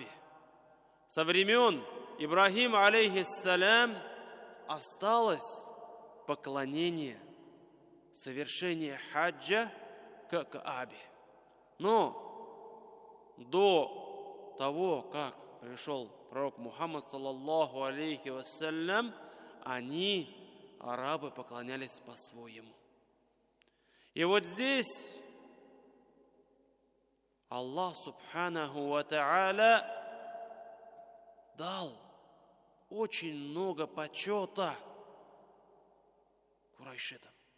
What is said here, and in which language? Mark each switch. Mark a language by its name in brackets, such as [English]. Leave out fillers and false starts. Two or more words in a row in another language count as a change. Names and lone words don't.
[Russian] Со времен Ибрахима, алейхиссалям, осталось поклонение, совершение хаджа к Каабе. Но до того, как пришел пророк Мухаммад, [Arabic] صلى الله عليه وسلم, [Russian] они, арабы, поклонялись по-своему. И вот здесь Аллах [Arabic] سبحانه وتعالى [Russian] дал очень много почета курайшитам.